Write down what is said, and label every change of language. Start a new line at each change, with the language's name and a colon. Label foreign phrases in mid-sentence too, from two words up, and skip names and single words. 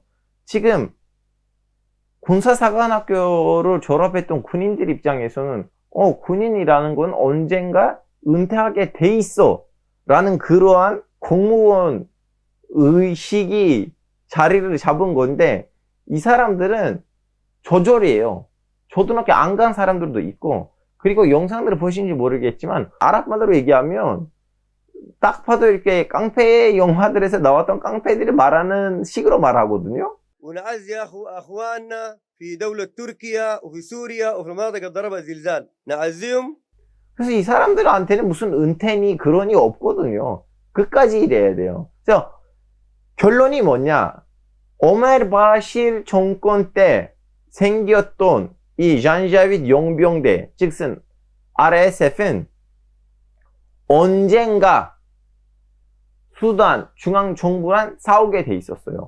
Korean: 지금 군사사관학교를 졸업했던 군인들 입장에서는 군인이라는 건 언젠가 은퇴하게 돼 있어 라는 그러한 공무원 의식이 자리를 잡은 건데, 이 사람들은 조절이에요. 초등학교 안 간 사람들도 있고, 그리고 영상들을 보시는지 모르겠지만 아랍말로 얘기하면 딱 봐도 이렇게 깡패 영화들에서 나왔던 깡패들이 말하는 식으로 말하거든요.
Arabic: ونعزي اخواننا في دولة تركيا وفي سوريا وفي المناطق اللي ضربها زلزال نعزيهم.
Korean: 그래서 이 사람들한테는 무슨 은퇴니 그러니 없거든요. 끝까지 일해야 돼요. 그래서 결론이 뭐냐? 오마르 바시르 정권 때 생겼던 이 잔자윗 용병대, 즉슨 RSF는 언젠가 수단 중앙정부랑 싸우게 돼 있었어요.